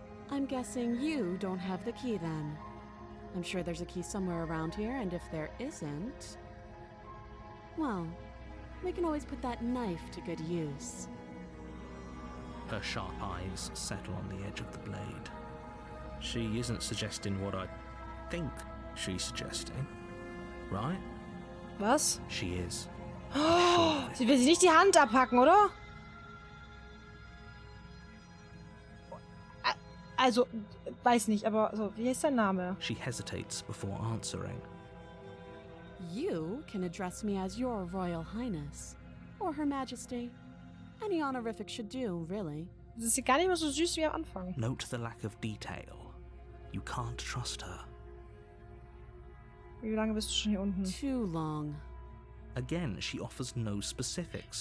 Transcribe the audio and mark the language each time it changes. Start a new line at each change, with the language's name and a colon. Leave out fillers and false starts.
English: I'm guessing you don't have the key then. I'm sure there's a key somewhere around here, and if there isn't, well, we can always put that knife to good use. Her sharp eyes settle on the edge of the blade. She isn't suggesting what I think she's suggesting, right?
German: Was?
English: She is.
German: Oh, sie will sich nicht die Hand abhacken, oder? Also, weiß nicht, aber so, wie heißt dein Name?
English: She hesitates before answering. You can address me as Your Royal Highness, or Her Majesty. Any honorific should do, really.
German: Das ist gar nicht mehr so süß wie am Anfang.
English: Note the lack of detail. You can't trust her.
German: Wie lange bist du schon hier unten?
English: Too long. Again, she offers no specifics.